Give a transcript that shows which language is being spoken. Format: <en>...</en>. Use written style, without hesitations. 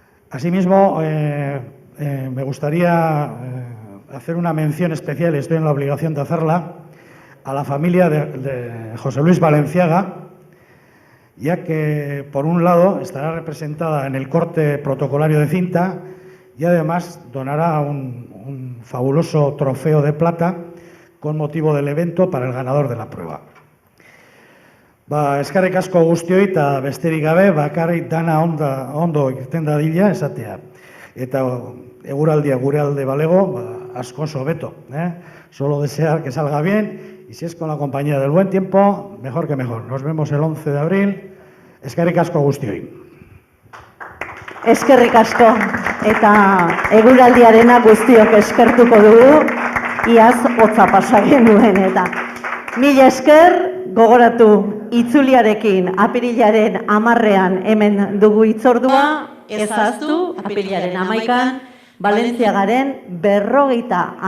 <es>Asimismo, me gustaría hacer una mención especial, y estoy en la obligación de hacerla, a la familia de José Luis Valenciaga, ya que, por un lado, estará representada en el corte protocolario de cinta y además donará un fabuloso trofeo de plata con motivo del evento para el ganador de la prueba.</es> <eu>Eskerrik asko guztioi eta besterik gabe, bakarrik dana ondo irten dadila esatea. Eta eguraldia gure alde balego, asko oso beto.</eu> <es>Solo desear que salga bien, y si es con la compañía del buen tiempo, mejor que mejor. Nos vemos el 11 de abril.</es> <eu>Eskerrik asko guztioi. Eskerrik asko, eta eguraldiarena guztiok eskertuko dugu, iaz hotza pasa genuen eta. Mila esker, gogoratu itzuliarekin apirilaren 10ean hemen dugu hitzordua, ezaztu apirilaren 11an Valentziagaren 50.</eu>